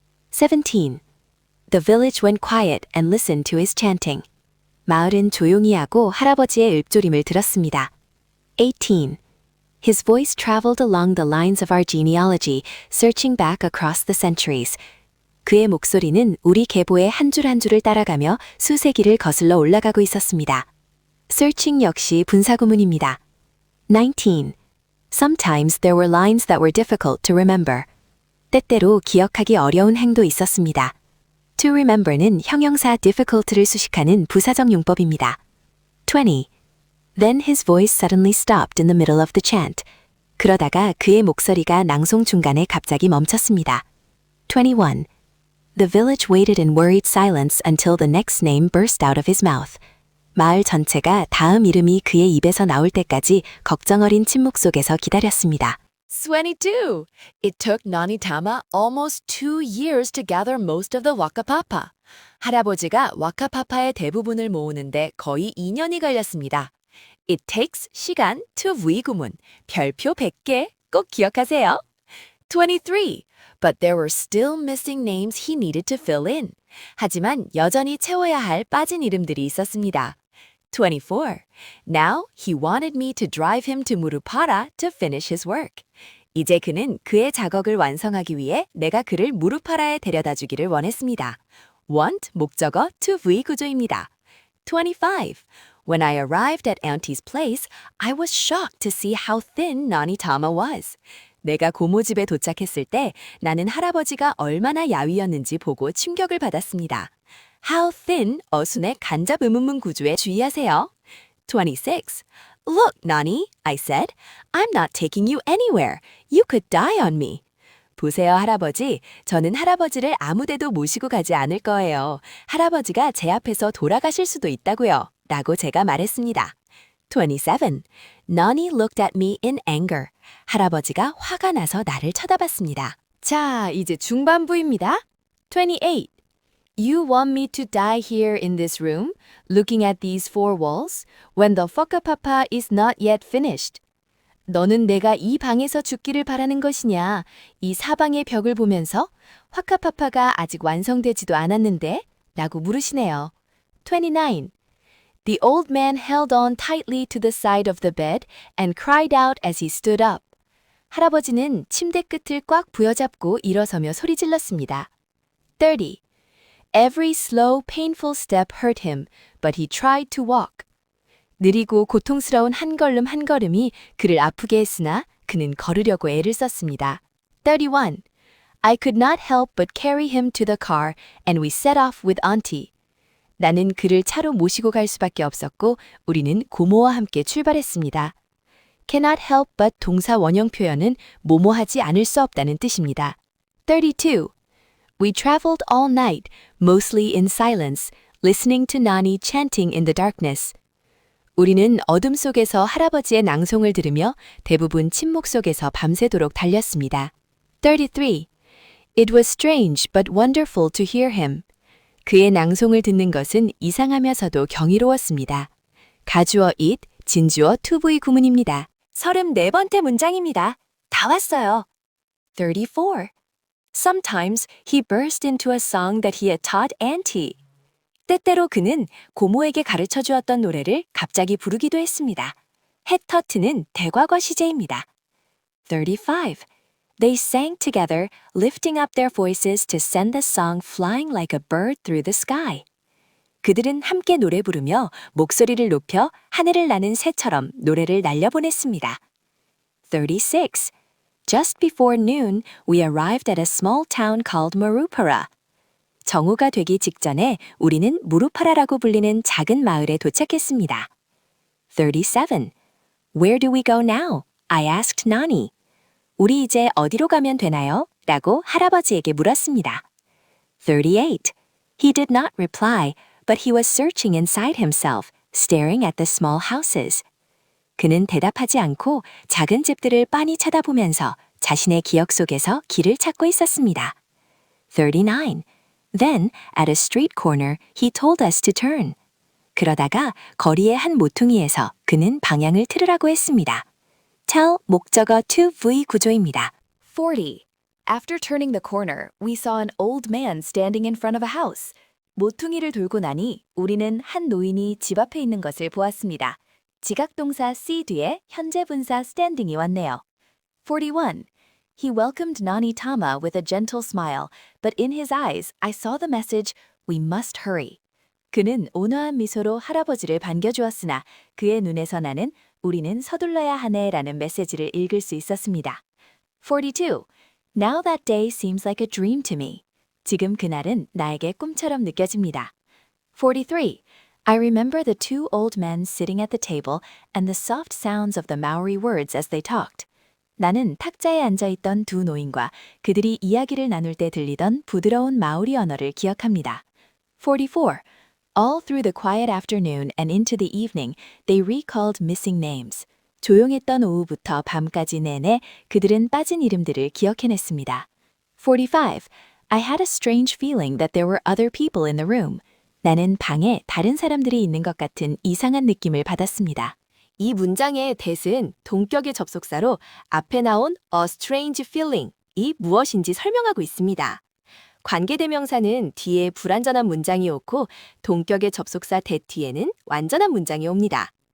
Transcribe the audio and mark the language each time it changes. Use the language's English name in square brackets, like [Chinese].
[Korean] 17. [English] The village went quiet and listened to his chanting. [Korean] 마을은 조용히 하고 할아버지의 읊조림을 들었습니다. 18. [English] His voice traveled along the lines of our genealogy, searching back across the centuries. [Korean] 그의 목소리는 우리 계보의 한 줄 한 줄을 따라가며 수세기를 거슬러 올라가고 있었습니다. searching 역시 분사구문입니다. 19. [English] Sometimes there were lines that were difficult to remember. [Korean] 때때로 기억하기 어려운 행도 있었습니다. [English] To remember [Korean] 는 형용사 difficult를 수식하는 부사적 용법입니다. 20. [English] Then his voice suddenly stopped in the middle of the chant. [Korean] 그러다가 그의 목소리가 낭송 중간에 갑자기 멈췄습니다. 21. [English] The village waited in worried silence until the next name burst out of his mouth. [Korean] 마을 전체가 다음 이름이 그의 입에서 나올 때까지 걱정 어린 침묵 속에서 기다렸습니다. 22. [English] It took Nani Tama almost 2 years to gather most of the Wakapapa. [Korean] 할아버지가 와카파파의 대부분을 모으는데 거의 2년이 걸렸습니다. [English] It takes [Korean] 시간 to V 구문, 별표 100개 꼭 기억하세요. 23. [English] But there were still missing names he needed to fill in. [Korean] 하지만 여전히 채워야 할 빠진 이름들이 있었습니다. 24. [English] Now he wanted me to drive him to Murupara to finish his work. [Korean] 이제 그는 그의 작업을 완성하기 위해 내가 그를 무루파라에 데려다 주기를 원했습니다. want 목적어 to V 구조입니다. 25. [English] When I arrived at Auntie's place, I was shocked to see how thin Nani Tama was. [Korean] 내가 고모 집에 도착했을 때 나는 할아버지가 얼마나 야위였는지 보고 충격을 받았습니다. How thin 어순의 간접 의문문 구조에 주의하세요. [English] 26. Look, Nani, I said. I'm not taking you anywhere. You could die on me. [Korean] 보세요, 할아버지. 저는 할아버지를 아무데도 모시고 가지 않을 거예요. 할아버지가 제 앞에서 돌아가실 수도 있다고요. 라고 제가 말했습니다. 27. Nani looked at me in anger. 할아버지가 화가 나서 나를 쳐다봤습니다. 자, 이제 중반부입니다. 28. [English] You want me to die here in this room, looking at these four walls, when the whakapapa is not yet finished. [Korean] 너는 내가 이 방에서 죽기를 바라는 것이냐? 이 사방의 벽을 보면서 화카파파가 아직 완성되지도 않았는데? 라고 물으시네요. 29. [English] The old man held on tightly to the side of the bed and cried out as he stood up. [Korean] 할아버지는 침대 끝을 꽉 부여잡고 일어서며 소리질렀습니다. 30. [English] Every slow, painful step hurt him, but he tried to walk. [Korean] 느리고 고통스러운 한 걸음 한 걸음이 그를 아프게 했으나 그는 걸으려고 애를 썼습니다. 31. [English] I could not help but carry him to the car and we set off with Auntie. [Korean] 나는 그를 차로 모시고 갈 수밖에 없었고 우리는 고모와 함께 출발했습니다. Cannot help but 동사 원형 표현은 뭐뭐하지 않을 수 없다는 뜻입니다. 32. [English] We traveled all night, mostly in silence, listening to Nani chanting in the darkness. [Korean] 우리는 어둠 속에서 할아버지의 낭송을 들으며 대부분 침묵 속에서 밤새도록 달렸습니다. 33. [English] It was strange but wonderful to hear him. [Korean] 그의 낭송을 듣는 것은 이상하면서도 경이로웠습니다. 가주어 it, 진주어 to V 구문입니다. 34번째 문장입니다. 다 왔어요. 34. [English] Sometimes he burst into a song that he had taught Auntie. [Korean] 때때로 그는 고모에게 가르쳐 주었던 노래를 갑자기 부르기도 했습니다. 해터트는 대과거 시제입니다. 35. [English] They sang together, lifting up their voices to send the song flying like a bird through the sky. [Korean] 그들은 함께 노래 부르며 목소리를 높여 하늘을 나는 새처럼 노래를 날려보냈습니다. 36. [English] Just before noon, we arrived at a small town called Murupara. [Korean] 정오가 되기 직전에 우리는 무루파라라고 불리는 작은 마을에 도착했습니다. [English] 37. Where do we go now? I asked Nani. [Korean] 우리 이제 어디로 가면 되나요? 라고 할아버지에게 물었습니다. 38. [English] He did not reply, but he was searching inside himself, staring at the small houses. [Korean] 그는 대답하지 않고 작은 집들을 빤히 쳐다보면서 자신의 기억 속에서 길을 찾고 있었습니다. 39. [English] Then, at a street corner, he told us to turn. [Korean] 그러다가 거리의 한 모퉁이에서 그는 방향을 틀으라고 했습니다. tell 목적어 to V 구조입니다. 40. [English] After turning the corner, we saw an old man standing in front of a house. [Korean] 모퉁이를 돌고 나니 우리는 한 노인이 집 앞에 있는 것을 보았습니다. 지각동사 see 뒤에 현재 분사 standing이 왔네요. 41. [English] He welcomed Nani Tama with a gentle smile, but in his eyes I saw the message, we must hurry. [Korean] 그는 온화한 미소로 할아버지를 반겨주었으나 그의 눈에서 나는 우리는 서둘러야 하네라는 메시지를 읽을 수 있었습니다. 42. [English] Now that day seems like a dream to me. [Korean] 지금 그날은 나에게 꿈처럼 느껴집니다. 43. [English] I remember the two old men sitting at the table and the soft sounds of the Maori words as they talked. [Korean] 나는 탁자에 앉아있던 두 노인과 그들이 이야기를 나눌 때 들리던 부드러운 마오리 언어를 기억합니다. 44. [English] All through the quiet afternoon and into the evening, they recalled missing names. [Korean] 조용했던 오후부터 밤까지 내내 그들은 빠진 이름들을 기억해냈습니다. 45. [English] I had a strange feeling that there were other people in the room. [Korean] 나는 방에 다른 사람들이 있는 것 같은 이상한 느낌을 받았습니다. 이 문장의 that은 동격의 접속사로 앞에 나온 a strange feeling이 무엇인지 설명하고 있습니다. 관계대명사는 뒤에 불완전한 문장이 오고 동격의 접속사 that 뒤에는 완전한 문장이 옵니다.